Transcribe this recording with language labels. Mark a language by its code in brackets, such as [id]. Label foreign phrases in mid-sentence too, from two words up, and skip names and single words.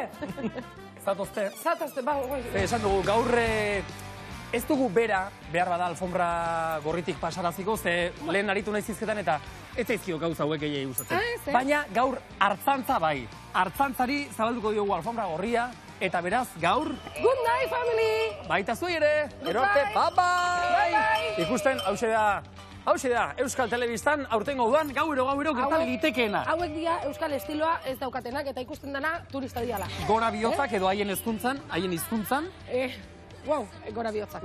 [eu] Zatozte, bai. Esan dugu, gaur ez dugu bera, behar bada alfombra gorritik pasaraziko, ze lehen aritu nahi zizketan eta ez zaizkio gauza hauek gehiagik gustatzen. Baina gaur hartzantza bai. Hartzantzari zabalduko diogu alfombra gorria, eta beraz gaur... [en] Good night, family! [eu] Baita zuei ere! Gero arte, bye-bye! Ikusten, hauxe da, Euskal Telebistan aurtengo udan, gauero gertan litekeena. Hauek dira Euskal estiloa ez daukatenak eta ikusten dena turista diala. Gora bihotzak edo haien hizkuntzan. Wow, gora bihotzak.